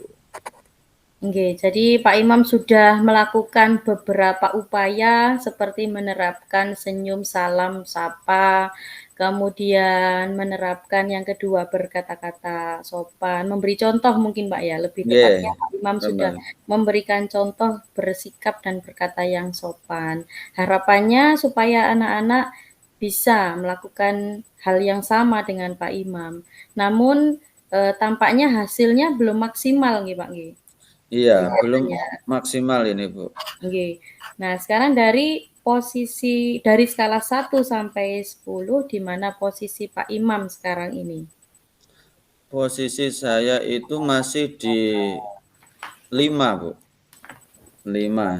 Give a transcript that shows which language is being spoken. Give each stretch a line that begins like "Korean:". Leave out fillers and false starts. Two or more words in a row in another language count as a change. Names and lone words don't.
Indonesian: Nggih, jadi Pak Imam sudah melakukan beberapa upaya seperti menerapkan senyum, salam, sapa, kemudian menerapkan yang kedua berkata-kata sopan, memberi contoh mungkin, Pak, ya, lebih Nggih, tepatnya Pak Imam sudah bener. memberikan contoh bersikap dan berkata yang sopan. Harapannya supaya anak-anak bisa melakukan hal yang sama dengan Pak Imam. Namun, tampaknya hasilnya belum maksimal nggih, Pak, nggih. Iya, belum Kelihatannya, maksimal ini, Bu. nggih. Nah, sekarang dari skala 1 sampai 10, di mana posisi Pak Imam sekarang ini? Posisi saya itu masih di 5, Bu, 5.